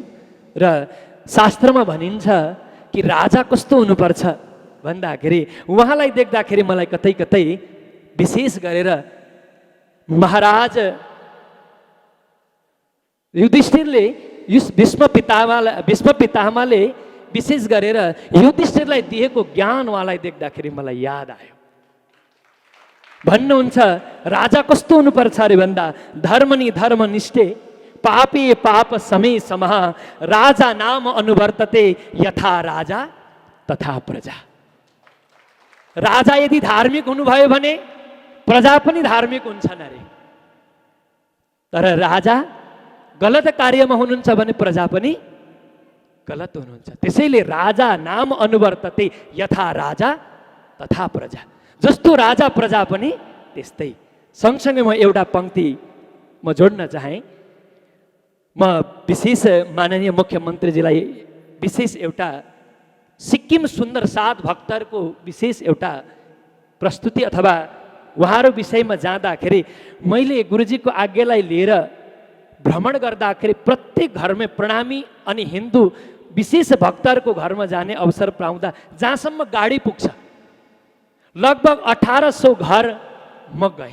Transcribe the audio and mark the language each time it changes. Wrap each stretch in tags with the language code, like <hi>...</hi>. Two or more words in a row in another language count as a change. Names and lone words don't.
<ne>र शास्त्रमा भनिन्छ कि राजा कस्तो हुनुपर्छ भन्दाखेरि उहाँलाई देख्दाखेरि मलाई कतै कतै विशेष गरेर महाराज युधिष्ठिरले भीष्म पितामहले विशेष गरेर युधिष्ठिरलाई दिएको ज्ञान उहाँलाई देख्दाखेरि मलाई याद आयो। भन्नुहुन्छ राजा कस्तो हुनुपर्छ अरे भन्दा</ne> <sa>धर्मनि धर्मनिष्ठे पापे पाप समे समः राजा नाम अनुवर्तते यथा राजा तथा प्रजा।</sa> <ne>राजा यदि धार्मिक हुनुभयो भने प्रजा पनि धार्मिक हुन्छन् अरे, तर राजा गलत कार्यमा हुनुहुन्छ भने प्रजा पनि गलत हुनुहुन्छ।</ne> <sa>त्यसैले राजा नाम अनुवर्तते यथा राजा तथा प्रजा,</sa> <ne>जस्तो राजा प्रजा पनि त्यस्तै। सँगसँगै म एउटा पंक्ति म जोड्न चाहे। म विशेष माननीय मुख्यमन्त्रीजीलाई विशेष एउटा सिक्किम सुन्दर साथ भक्तहरूको विशेष एउटा प्रस्तुति अथवा उहाँहरू विषयमा जाँदाखेरि मैले गुरुजीको आज्ञालाई लिएर भ्रमण गर्दाखेरि प्रत्येक घरमा प्रणामी अनि हिन्दू विशेष भक्तहरूको घरमा जाने अवसर पाउँदा जहाँसम्म गाडी पुग्छ लगभग 1800 घर म गएँ।</ne>